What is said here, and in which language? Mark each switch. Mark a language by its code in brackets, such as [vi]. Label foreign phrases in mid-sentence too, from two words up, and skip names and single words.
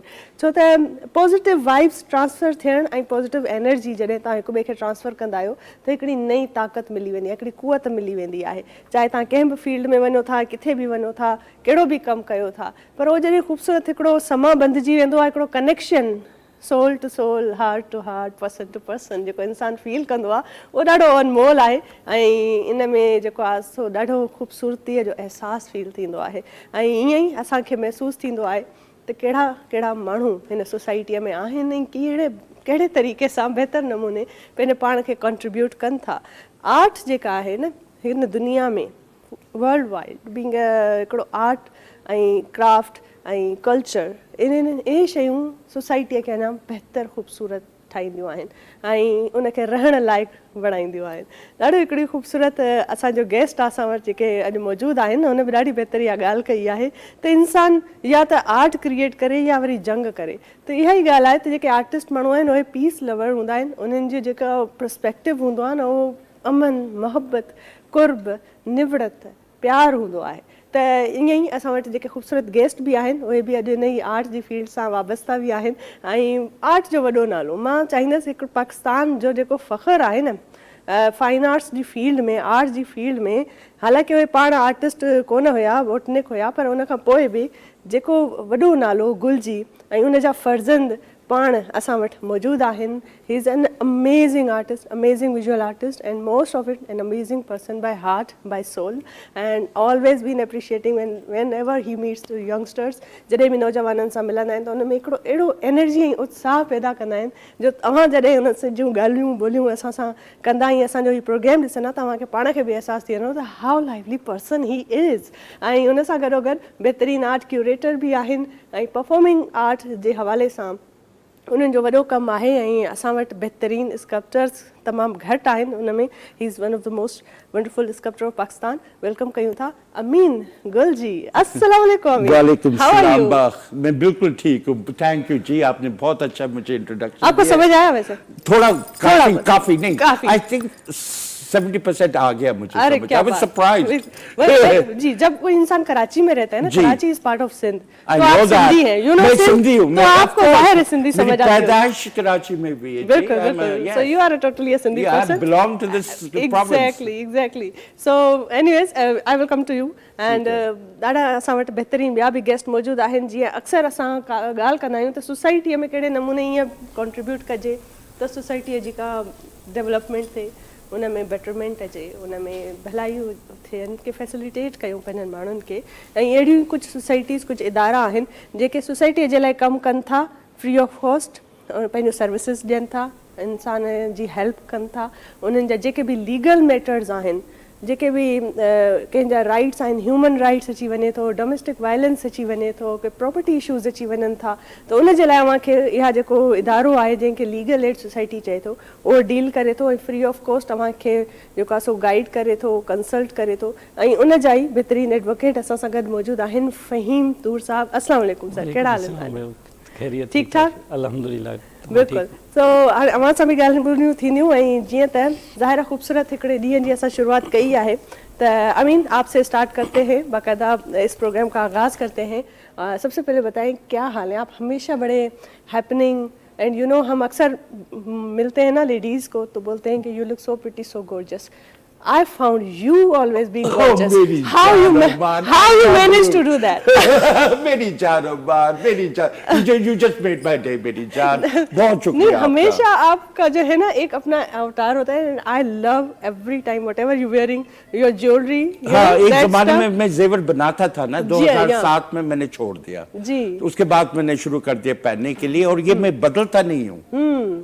[sd] छो त [en] positive vibes transfer [sd] थियणु ऐं [en] positive energy [sd] जॾहिं तव्हां हिक ॿिए खे ट्रांसफर कंदा आहियो त हिकिड़ी नई ताक़त मिली वेंदी आहे, हिकिड़ी कुवत मिली वेंदी आहे। चाहे तव्हां कंहिं बि फील्ड में वञो था, किथे बि वञो था, कहिड़ो बि कमु कयो था, पर उहो जॾहिं ख़ूबसूरत हिकिड़ो समा बंधिजी वेंदो आहे, हिकिड़ो [en] connection soul to soul, heart to heart, person to person [sd] जेको इंसानु फील कंदो आहे उहो ॾाढो अनमोल आहे ऐं इन में जेको आहे सो ॾाढो ख़ूबसूरतीअ जो अहसासु फील थींदो आहे। ऐं ईअं ई असांखे महसूसु थींदो आहे त कहिड़ा कहिड़ा माण्हू हिन सोसाइटीअ में आहिनि ऐं कहिड़े तरीक़े सां बहितर नमूने पंहिंजे पाण खे कंट्रीब्यूट कनि था। आर्ट जेका आहे न हिन दुनिया में [en] world wide being [sd] हिकिड़ो आर्ट ऐं क्राफ्ट ऐं कल्चर इहे शयूं सोसाइटीअ खे अञा बहितर ख़ूबसूरत ठाहींदियूं आहिनि ऐं उनखे रहण लाइक़ु बणाईंदियूं आहिनि। ॾाढो हिकिड़ी ख़ूबसूरत असांजो गेस्ट आहे असां वटि जेके अॼु मौजूदु आहिनि, हुन बि ॾाढी बहितरी इहा ॻाल्हि कई आहे त इंसानु या त आर्ट क्रिएट करे या वरी जंग करे। त इहा ई ॻाल्हि आहे त जेके आर्टिस्ट माण्हू आहिनि उहे [en] peace lover [sd] हूंदा आहिनि, उन्हनि जो जेका पर्सपेक्टिव हूंदो आहे न उहो अमन, मोहबत, कुर्ब, निवड़त, प्यारु हूंदो आहे। त ईअं ई असां वटि जेके ख़ूबसूरत गेस्ट बि आहिनि उहे बि अॼु इन ई आर्ट जी फील्ड सां वाबस्ता बि आहिनि ऐं आर्ट जो वॾो नालो मां चाहींदसि हिकु पाकिस्तान जो जेको फ़ख़्रु आहे न [en] fine arts [sd] जी फील्ड में, आर्ट जी फील्ड में, हालांकि उहे पाण आर्टिस्ट कोन हुया, बोटनिक हुया, पर उन खां पोइ बि जेको वॾो नालो गुलजी ऐं उन जा फर्ज़ंद पाण असां वटि मौजूदु आहिनि। [en] He is an amazing artist, amazing visual artist and most of it an amazing person by heart, by soul and always been appreciating whenever he meets to youngsters. [sd] जॾहिं बि नौजवाननि सां मिलंदा आहिनि त उन में हिकिड़ो अहिड़ो एनर्जी ऐं उत्साह पैदा कंदा आहिनि जो तव्हां जॾहिं उन जूं ॻाल्हियूं ॿोलियूं असां सां कंदा ऐं असांजो हीउ प्रोग्राम ॾिसंदा तव्हांखे पाण खे बि अहसासु थी वेंदो त [en] how lively person he is. [sd] ऐं उन सां गॾोगॾु बहितरीनु [en] art curator [sd] बि आहिनि ऐं [en] performing art [sd] जे हवाले सां उन्हनि जो वॾो कमु आहे ऐं असां वटि बहितरीनु स्कल्पचर्स तमामु घटि आहिनि। उन में [en] he is one of the most wonderful sculpture of Pakistan. [sd] वेलकम कयूं था अमीन गुल जी। [hi] अस्सलाम वालेकुम अमीन। वालेकुम सलाम। मैं बिल्कुल ठीक हूँ, [en] thank you [hi] जी, आपने बहुत अच्छा मुझे इंट्रोडक्शन। आपको समझ आया वैसे? थोड़ा काफी नहीं, [en] I think [hi] 70% आ गया मुझे। अरे क्या बात। सरप्राइज जी। जब कोई इंसान कराची में रहता है ना, [en] Karachi is part of Sindh, [hi] तो आप सिंधी हैं, [en] you know. [hi] मैं सिंधी हूँ, तो आपको बाहर सिंधी समझ आती है। पैदाइश कराची में भी है। बिल्कुल बिल्कुल। [en] So you are totally a Sindhi person. I belong to this province. Exactly. So anyways, I will come to you and [sd] ॾाढा असां वटि बहितरीनु ॿिया बि गेस्ट मौजूदु आहिनि। जीअं अक्सर असां ॻाल्हि कंदा आहियूं त सोसाइटीअ में कहिड़े नमूने ईअं कॉन्ट्रीब्यूट कजे त सोसाइटीअ जी का डेवलपमेंट थिए, उन में बेटरमेंट अचे, उन में भलाइयूं थियनि की फैसिलिटेट कयूं पंहिंजनि माण्हुनि खे। ऐं अहिड़ियूं कुझु सोसाइटीज़, कुझु इदारा आहिनि जेके सोसाइटीअ जे लाइ कमु कनि था, [en] free of cost [sd] पंहिंजो सर्विसिस ॾियनि था, इंसान जी हेल्प कनि था। उन्हनि जा जेके बि [en] legal matters [sd] आहिनि, जेके बि कंहिंजा राइट्स आहिनि, [en] human rights [sd] अची वञे थो, [en] domestic violence [sd] अची वञे थो, के [en] property issues [sd] अची वञनि था, त उन जे लाइ अव्हांखे इहा जेको इदारो आहे जंहिंखे लीगल एड सोसाइटी चए थो उहो डील करे थो ऐं [en] free of cost [sd] अव्हांखे जेको आहे सो गाइड करे थो, कंसल्ट करे थो। ऐं उन जा ई बहितरीनु एडवोकेट असां सां गॾु मौजूदु आहिनि, फ़हीम तूर साहब। अस्सलाम वालेकुम सर, कहिड़ा हाल आहिनि? ठीकु ठाक, अल्हम्दुलिल्लाह। बिल्कुलु। सो हाणे अव्हां सां बि ॻाल्हियूं ॿोलियूं थींदियूं ऐं जीअं त ज़ाहिर ख़ूबसूरत हिकिड़े ॾींहं जी असां शुरूआत कई आहे त अमीन [hi] आपसे स्टार्ट करते हैं, बाकायदा इस प्रोग्राम का आगाज़ करते हैं। सबसे पहले बताएं क्या हाल है? आप हमेशा बड़े हैपनिंग [en] and you know, [hi] हम अक्सर मिलते हैं ना लेडीज़ को तो बोलते हैं कि [en] you look so pretty, so gorgeous. I found you always being Oh, gorgeous. [hi] मेरी [en] How you [hi] जान ma- अम्मान, [en] how you I love managed to you. do that? [hi] मेरी जान अम्मान, मेरी जान, [en] you just made my day, [hi] मेरी जान, बहुत नहीं, शुक्रिया आपका। हमेशा आपका जो है ना एक अपना अवतार होता है. [en] I love every time whatever you wearing, your jewelry. you [hi] हाँ, [en] know, [hi] एक [en] that [hi] जमाने [en] stuff. [hi] में मैं जेवर बनाता था ना, जी, 2007 में मैंने छोड़ दिया। जी. तो उसके बाद मैंने शुरू कर दिया पहनने के लिए, और ये मैं बदलता नहीं हूँ।